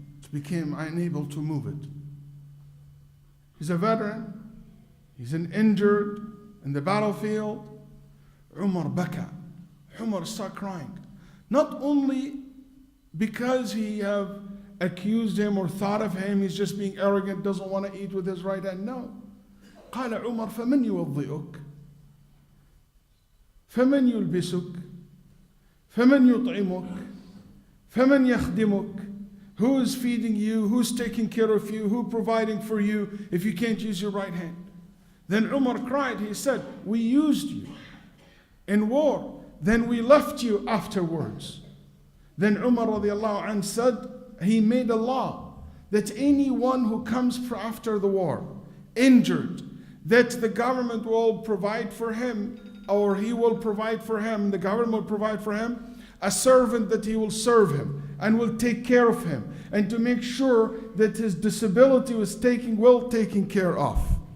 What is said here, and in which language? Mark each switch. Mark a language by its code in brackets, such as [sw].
[en] It became unable to move it. He's a veteran. He's an injured in the battlefield. Umar baka. Umar started crying. Not only because he have accused him or thought of him, he's just being arrogant, doesn't want to eat with his right hand. No. [ar] قال عمر فمن يوضئك فمن يلبسك فمن يطعمك فمن يخدمك. [en] Who is feeding you? Who's taking care of you? Who providing for you if you can't use your right hand? Then Umar cried. He said, we used you in war. Then we left you afterwards. Then Umar radiallahu anh said, he made a law that anyone who comes after the war, injured, that the government will provide for him, or he will provide for him, the government will provide for him, a servant that he will serve him and will take care of him, and to make sure that his disability was taken care of.